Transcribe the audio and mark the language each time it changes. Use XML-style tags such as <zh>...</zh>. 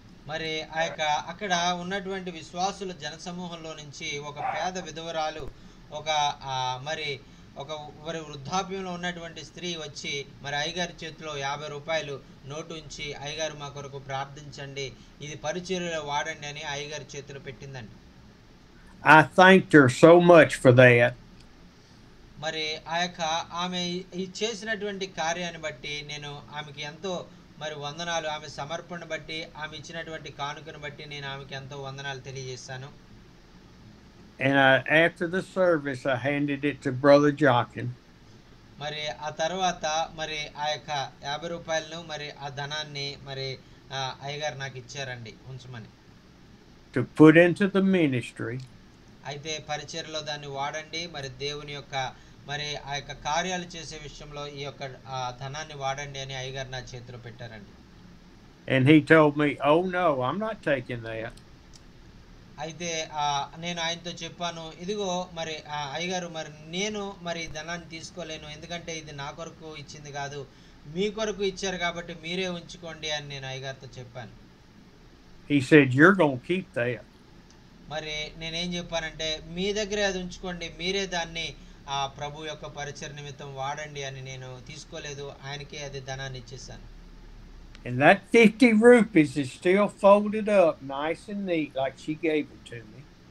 <te>మరి ఆ యొక్క అక్కడ ఉన్నటువంటి విశ్వాసుల జనసమూహంలో నుంచి ఒక పేద విధవరాలు ఒక మరి ఒక వృద్ధాప్యంలో ఉన్నటువంటి స్త్రీ వచ్చి మరి అయ్యగారి చేతిలో 50 రూపాయలు నోటు ఉంచి అయ్యగారు మా కొరకు ప్రార్థించండి, ఇది పరిచర్యలో వాడండి అని అయ్యగారి చేతిలో పెట్టిందండి.</te> <en>I thanked her so much for that.</en> <te>మరి ఆ యొక్క ఆమె చేసినటువంటి కార్యాన్ని బట్టి నేను ఆమెకి ఎంతో మరి వందనాలు, ఆమె సమర్పణ బట్టి ఆమె ఇచ్చినటువంటి కానుకను బట్టి నేను ఆమెకి ఎంతో వందనాలు తెలియజేశాను.</te> <en>And after the service, I handed it to Brother Jockin.</en> <te>మరి ఆ తర్వాత మరి ఆ యొక్క 50 రూపాయలను మరి ఆ ధనాన్ని మరి అయ్యగారు నాకు ఇచ్చారండి ఉంచమని.</te> <en>To put into the ministry.</en> <te>అయితే పరిచర్యలో దాన్ని వాడండి, మరి దేవుని యొక్క మరి ఆ యొక్క కార్యాలు చేసే విషయంలో ఈ యొక్క ధనాన్ని వాడండి అని అయ్యగారు నా చేతిలో పెట్టారండి.</te> <en>And he told me, "Oh no, I'm not taking that."</en> <te>అయితే నేను ఆయనతో చెప్పాను, ఇదిగో మరి అయ్యగారు మరి నేను మరి ధనాన్ని తీసుకోలేను, ఎందుకంటే ఇది నా కొరకు ఇచ్చింది కాదు, మీ కొరకు ఇచ్చారు కాబట్టి మీరే ఉంచుకోండి అని నేను అయ్యగారితో చెప్పాను.</te> <en>He said, "You're going to keep that."</en> <te>మరి నేనేం చెప్పానంటే మీ దగ్గరే అది ఉంచుకోండి, మీరే దాన్ని ప్రభు యొక్క పరిచర్య నిమిత్తం వాడండి అని నేను తీసుకోలేదు, ఆయనకే అది ధనాన్ని ఇచ్చేసాను.</te> <en>And that 50 rupees is still folded up nice and neat like she gave it to me.</en>